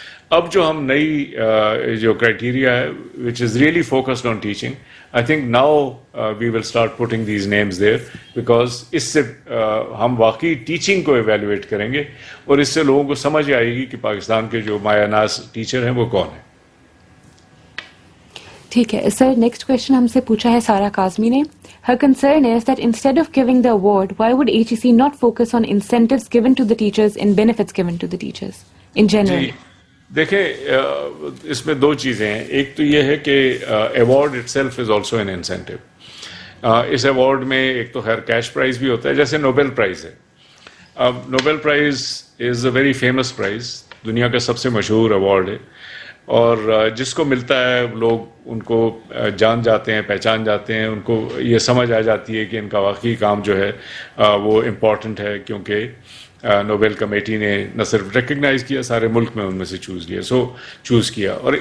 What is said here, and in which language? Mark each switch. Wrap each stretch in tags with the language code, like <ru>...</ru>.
<ur>اب جو ہم نئی جو کرائٹیریا ہے</ur> <en>which is really focused on teaching, I think now we will start putting these names there, because</en> <ur>اس سے ہم واقعی ٹیچنگ کو ایویلویٹ کریں گے اور اس سے لوگوں کو سمجھ آئے گی کہ پاکستان کے جو مایہ ناز ٹیچر ہیں وہ کون ہیں. ٹھیک ہے سر. نیکسٹ کوشچن ہم سے پوچھا ہے سارا کاظمی نے.</ur> <en>Her concern is that instead of giving the award, why would HEC not focus on incentives given to the teachers and benefits given to the teachers in general?</en> <ur>جی دیکھیں اس میں دو چیزیں ہیں. ایک تو یہ ہے کہ</ur> <en>Award itself is also an incentive.</en> <ur>اس award میں ایک تو خیر کیش پرائز بھی ہوتا ہے, جیسے نوبل پرائز ہے. اب Nobel price</ur> <en>is a very famous prize,</en> <ur>دنیا کا سب سے مشہور ایوارڈ ہے, اور جس کو ملتا ہے لوگ ان کو جان جاتے ہیں, پہچان جاتے ہیں, ان کو یہ سمجھ آ جاتی ہے کہ ان کا واقعی کام جو ہے وہ امپورٹنٹ ہے, کیونکہ نوبل کمیٹی نے نہ صرف ریکگنائز کیا, سارے ملک میں ان میں سے چوز کیا.</ur>